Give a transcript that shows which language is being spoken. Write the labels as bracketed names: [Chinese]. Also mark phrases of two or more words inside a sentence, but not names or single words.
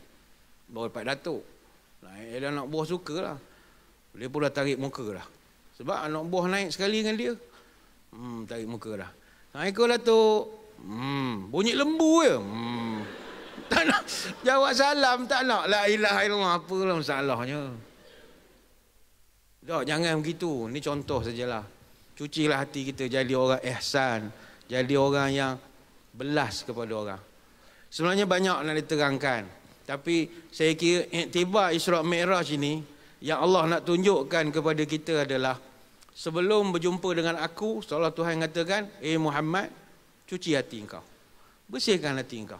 [Malay] Bos Pak Datuk. Naik dia anak bos sukalah. Dia pun dah tarik muka dah. Sebab anak buah naik sekali dengan dia. Tarik muka dah. Assalamualaikum Datuk. Bunyi lembu je. Tak nak jawab salam, tak nak [Arabic] لا إله إلا الله, [Malay] apalah masalahnya. Tak, jangan begitu. Ni contoh sajalah. Cucilah hati kita jadi orang ihsan, jadi orang yang belas kepada orang. Sebenarnya banyak nak diterangkan, tapi saya kira iktibar Isra' Mi'raj ini yang Allah nak tunjukkan kepada kita adalah sebelum berjumpa dengan aku, seolah Tuhan katakan, Muhammad, cuci hati engkau, bersihkan hati engkau.